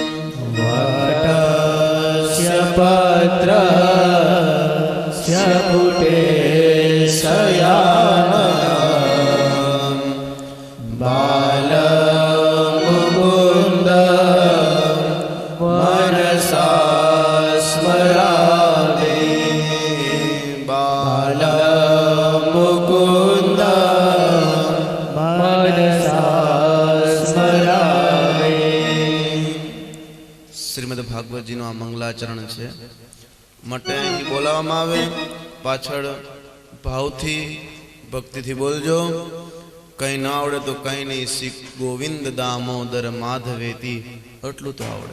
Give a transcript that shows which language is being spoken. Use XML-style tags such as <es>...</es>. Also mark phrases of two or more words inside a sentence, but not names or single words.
<sa>वटस्य पत्रस्य पुटे शयानम् बालमुकुन्दं मनसा स्मरामि बालमुकुन्दं मनसा स्मरामि।</sa> <gu>શ્રીમદ ભાગવતજીનું આ મંગલાચરણ છે. માટે અહીં બોલાવવામાં આવે, પાછળ ભાવથી ભક્તિથી બોલજો. કંઈ ના આવડે તો કંઈ નહીં, શ્રી ગોવિંદ દામોદર માધવેતી એટલું તો આવડે.</gu>